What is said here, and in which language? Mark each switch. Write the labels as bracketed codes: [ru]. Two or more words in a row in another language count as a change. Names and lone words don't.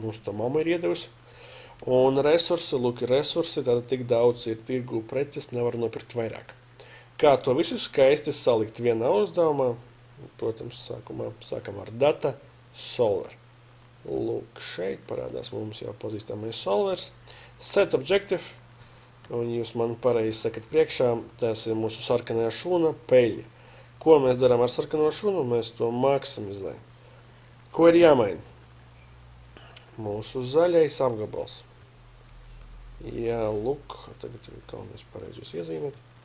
[lv] Mums to mamma ir iedevusi. Un resursi, lūk, ir resursi, tātad tik daudz ir tirgu preces, nevar nopirkt vairāk. Kā to visu skaisti salikt vienā uzdevumā? Protams, sākam ar [en] data solver. [lv] Lūk, šeit parādās mums jau pazīstamais solvers. [en] Set objective, [lv] un jūs man pareizi sakat priekšā, tas ir mūsu sarkanā šūna peļņa. Ko mēs darām ar sarkano šūnu? Mēs to maksimizējam. Ko ir jāmaina? Mūsu zaļais apgabals. Jā, lūk, tagad ir galvenais pareizos iezīmēt.